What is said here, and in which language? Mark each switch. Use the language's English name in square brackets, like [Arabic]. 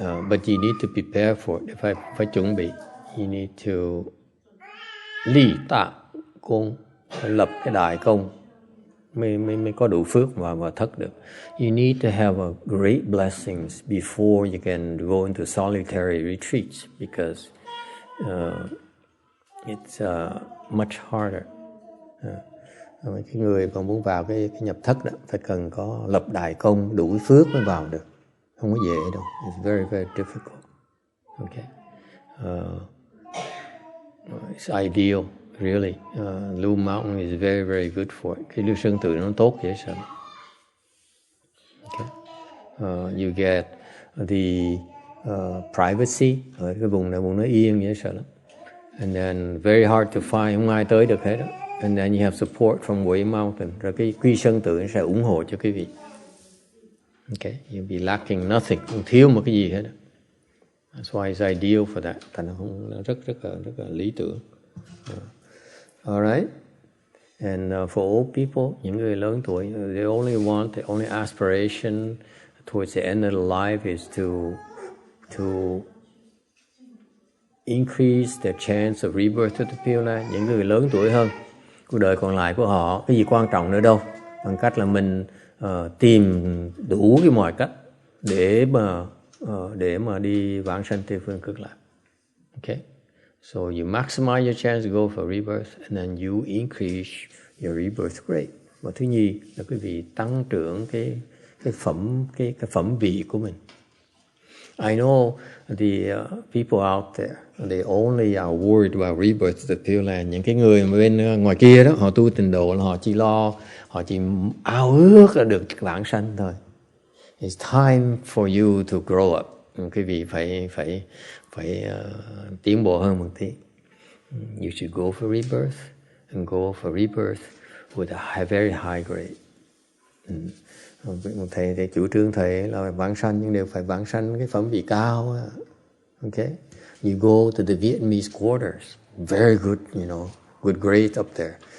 [English] But you need to prepare for it. [Vietnamese] Phải chuẩn bị. [English] You need to [Vietnamese] ly tạ công, phải lập cái đại công mới có đủ phước và thất được. [English] You need to have a great blessings before you can go into solitary retreats because it's much harder. [Vietnamese] Cái người còn muốn vào cái nhập thất đó phải cần có lập đại công đủ phước mới vào được. Không có dễ đâu. [English] It's very, very difficult. Okay. It's ideal, really. Blue Mountain is very, very good for it. [Vietnamese] Cái lưu sơn tự nó tốt dễ sợ. Okay. [English] You get the privacy. [Vietnamese] Ở cái vùng này, vùng nó yên dễ sợ lắm. [English] And then very hard to find. [Vietnamese] Không ai tới được hết đó. [English] And then you have support from Way Mountain. [Vietnamese] Rồi cái quy sơn tự nó sẽ ủng hộ cho quý vị. [English] Okay, you'll be lacking nothing, [Vietnamese] không thiếu một cái gì hết. [English] That's why it's ideal for that. [Vietnamese] Thành nó rất là lý tưởng. [English] Alright. And for old people, [Vietnamese] những người lớn tuổi, [English] the only aspiration towards the end of the life is to increase their chance of rebirth to the Pure Land. [Vietnamese] Những người lớn tuổi hơn, cuộc đời còn lại của họ, cái gì quan trọng nữa đâu, bằng cách là mình tìm đủ cái mọi cách để mà đi vãng sanh Tây phương Cực Lạc. [English] Okay, so you maximize your chance to go for rebirth, and then you increase your rebirth rate. [Vietnamese] Và thứ nhì là quý vị tăng trưởng cái phẩm vị của mình. [English] I know the people out there, they only are worried about rebirth to the Pure Land. [Vietnamese] Những cái người mà bên ngoài kia đó, họ tu tịnh độ là họ chỉ ao ước là được vãng sanh thôi. [English] It's time for you to grow up. [Vietnamese] Quý vị phải tiến bộ hơn một tí. [English] You should go for rebirth and go for rebirth with a very high grade. [Vietnamese] Thầy chủ trương thầy là vãng sanh, nhưng đều phải vãng sanh cái phẩm vị cao. [English] Okay, you go to the Vietnamese quarters, very good, good grade up there.